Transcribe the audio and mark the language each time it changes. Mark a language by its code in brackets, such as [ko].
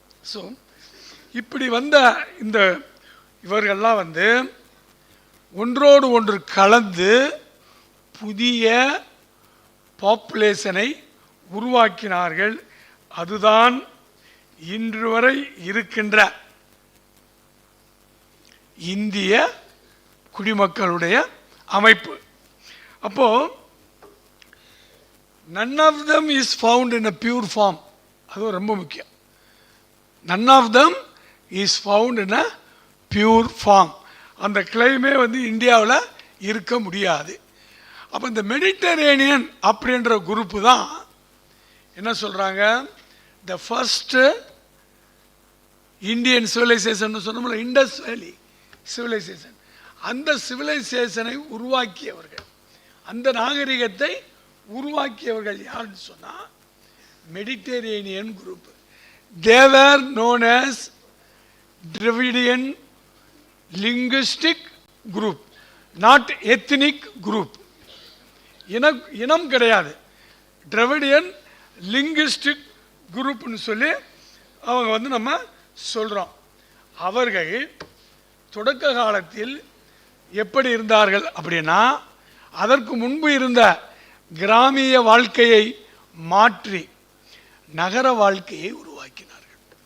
[ta] So இப்படி வந்த இந்த இவர்கள்லாம் வந்து ஒன்றோடு ஒன்று கலந்து புதிய பாப்புலேஷனை உருவாக்கினார்கள். அதுதான் இன்று வரை இருக்கின்ற இந்திய குடிமக்களுடைய அமைப்பு. [en] அப்போ none of them is found in a pure form. [ta] அது ரொம்ப முக்கியம். [en] none of them is found in a pure form. [ta] அந்த கிளைமே வந்து இந்தியாவில் இருக்க முடியாது. அப்போ இந்த மெடிட்டரேனியன் அப்படின்ற குரூப்பு தான் என்ன சொல்கிறாங்க, [en] the first Indian civilisation [ta] சொன்னோம்ல, இண்டஸ் வேலி சிவிலைசேஷன். அந்த சிவிலைசேஷனை உருவாக்கியவர்கள், அந்த நாகரிகத்தை உருவாக்கியவர்கள் யாருன்னு சொன்னால் Mediterranean group. [en] They were known as Dravidian linguistic group, not ethnic group. [ta] இனம் கிடையாது, Dravidian linguistic குரூப்னு சொல்லி அவங்க வந்து நம்ம சொல்கிறோம். அவர்கள் தொடக்க காலத்தில் எப்படி இருந்தார்கள் அப்படின்னா, அதற்கு முன்பு இருந்த கிராமிய வாழ்க்கையை மாற்றி நகர வாழ்க்கையை உருவாக்கினார்கள்.